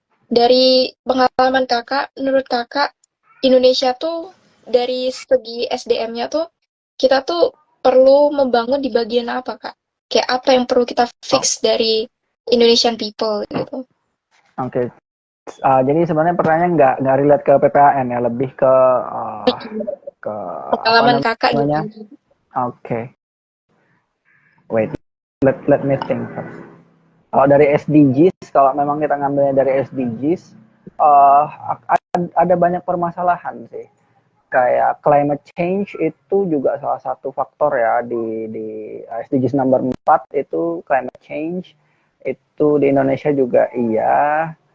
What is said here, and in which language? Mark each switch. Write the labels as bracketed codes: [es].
[id] Dari pengalaman kakak, menurut kakak, Indonesia tuh dari segi SDM-nya tuh, kita tuh perlu membangun di bagian apa, Kak? Kayak apa yang perlu kita Oh, fix dari [en] Indonesian people [id] gitu. oke. Jadi sebenarnya pertanyaannya nggak relate ke PPAN ya, lebih ke apa Pengalaman kakak namanya? gimana? [en] Oke, wait, let me think first. [id] Kalau dari SDGs, kalau memang kita ngambilnya dari SDGs, uh, ada banyak permasalahan sih. Kayak climate change itu juga salah satu faktor ya di SDGs nomor 4 itu climate change itu di Indonesia juga iya.